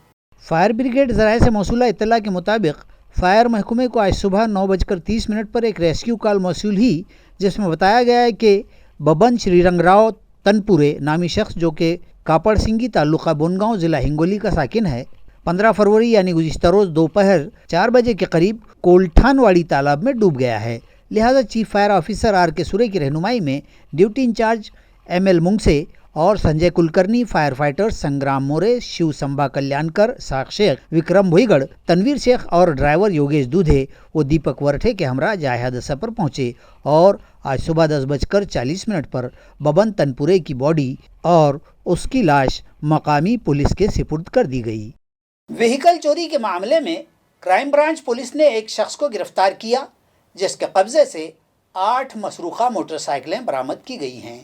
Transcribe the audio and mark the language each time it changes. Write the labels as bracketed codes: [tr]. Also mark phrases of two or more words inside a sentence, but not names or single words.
[ur] فائر بریگیڈ ذرائع سے موصولہ اطلاع کے مطابق فائر محکمے کو آج صبح 9:30 پر ایک ریسکیو کال موصول ہوئی، جس میں بتایا گیا ہے کہ ببن شری رنگ راؤ تنپورے نامی شخص جو کہ کاپڑ سنگی تعلقہ بونگاؤں ضلع ہنگولی کا ساکن ہے، 15 فروری یعنی گزشتہ روز دوپہر 4 بجے کے قریب کولٹھان واڑی تالاب میں ڈوب گیا ہے۔ لہذا چیف فائر آفیسر R.K. سورے کی رہنمائی میں ڈیوٹی انچارج M.L. منگسے اور سنجے کلکرنی، فائر فائٹر سنگرام مورے، شیو سمبھا کلیانکر، ساکھ شیخ، وکرم بھوئیگڑھ، تنویر شیخ اور ڈرائیور یوگیش دودھے و دیپک ورٹھے کے ہمراہ جائے حادثہ پر پہنچے اور آج صبح 10:40 پر ببن تنپورے کی باڈی اور اس کی لاش مقامی پولیس کے سپرد کر دی گئی۔ وہیکل چوری کے معاملے میں کرائم برانچ پولیس نے ایک شخص کو گرفتار کیا، جس کے قبضے سے 8 مسروقہ موٹر سائیکلیں برآمد کی گئی ہیں۔